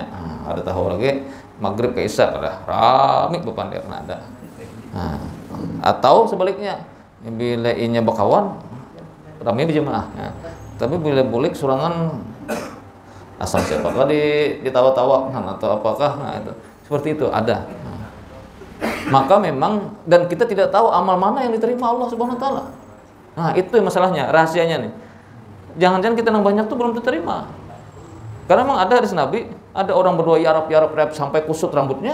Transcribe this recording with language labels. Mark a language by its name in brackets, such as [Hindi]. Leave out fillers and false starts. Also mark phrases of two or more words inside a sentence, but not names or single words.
[Banjar] Nah, ada tahu lagi maghrib ke isya kada rame bepandir ada. Nah, atau sebaliknya bila inya bakawan rame berjemaah. Nah, tapi bila bulik surangan asal siapakah ditawa-tawa atau apakah, nah itu seperti itu ada. [Indonesian] Nah, maka memang dan kita tidak tahu amal mana yang diterima Allah Subhanahu wa taala. Nah, itu masalahnya, rahasianya nih. Jangan-jangan kita yang banyak tuh belum diterima. Karena memang ada hadis Nabi, ada orang berdoa [Arabic] يا رب [Indonesian] sampai kusut rambutnya.